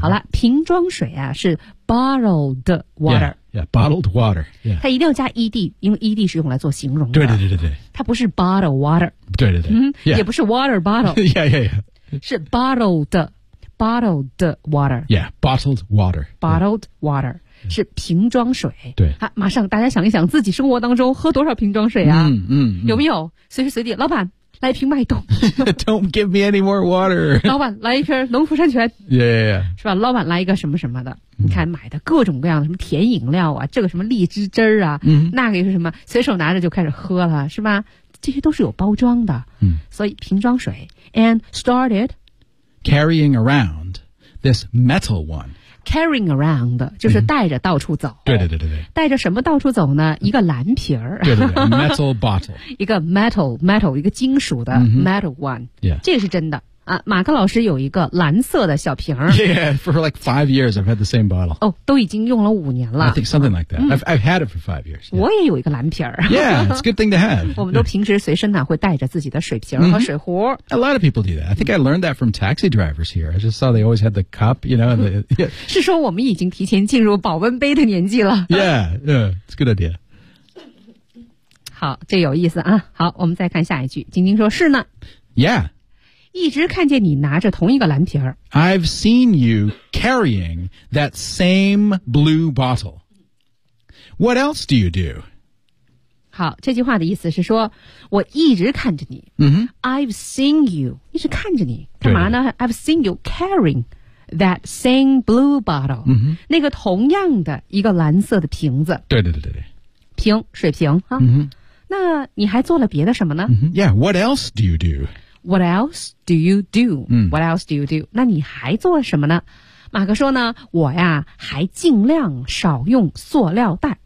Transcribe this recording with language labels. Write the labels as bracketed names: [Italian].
[Chinese] 好了，瓶装水啊，是 [English] bottled water. Yeah, yeah bottled water. Yeah. [Chinese] 它一定要加 ed, 因为 ed 是用来做形容的。对对对对对。它不是 [English] bottled water. [Chinese] 对对对。嗯 yeah. 也不是 [English] water bottle. yeah, yeah, yeah. [Chinese] 是 [English] bottled water. Yeah, bottled water. Bottled water. [Chinese] 是瓶装水。对。马上大家想一想自己生活当中喝多少瓶装水啊。嗯嗯。有没有随时随地老板来瓶脉动。 [English] Don't give me any more water. [Chinese] 老板来一瓶农夫山泉。 Yeah, yeah, yeah. 是吧老板来一个什么什么的。你看买的各种各样的什么甜饮料啊这个什么荔枝汁啊、嗯、那个又是什么随手拿着就开始喝了是吧这些都是有包装的。嗯。所以瓶装水。 [English] And started, Carrying around this metal one. Carrying around, [Chinese] 就是带着到处走。对对对对对。带着什么到处走呢一个蓝瓶儿。对对对 , [English] metal bottle. [Chinese] 一个 metal, 一个金属的 metal one.、 Mm-hmm. 这是真的。啊马克老师有一个蓝色的小瓶儿。 [English] Yeah, for like 5 years, I've had the same bottle. [Chinese] 哦都已经用了五年了。 [English] I think something like that.、嗯、I've had it for 5 years.、 [Chinese] Yeah. 我也有一个蓝瓶儿。 [English] Yeah, it's a good thing to have. [Chinese] 我们都平时随身呢会带着自己的水瓶和水壶。 [English] Mm-hmm. A lot of people do that. I think I learned that from taxi drivers here. I just saw they always had the cup, you know. The,、yeah. [Chinese] 是说我们已经提前进入保温杯的年纪了。 [English] Yeah, yeah, it's a good idea. [Chinese] 好这有意思啊。好我们再看下一句。晶晶说是呢。 Yeah. 一直看见你拿着同一个蓝瓶儿。 [English] I've seen you carrying that same blue bottle. What else do you do? [Chinese] 好，这句话的意思是说，我一直看着你。 Mm-hmm. [English] I've seen you [Chinese] 一直看着你干嘛呢 [English] ？I've seen you carrying that same blue bottle.、 Mm-hmm. [Chinese] 那个同样的一个蓝色的瓶子。对对对对对。瓶，水瓶啊。 Mm-hmm. 那你还做了别的什么呢、 [English] mm-hmm. ？Yeah, what else do you do? What else do you do?、嗯、 What else do you do? [Chinese] 那你还做什么呢？马克说呢，我呀还尽量少用塑料袋。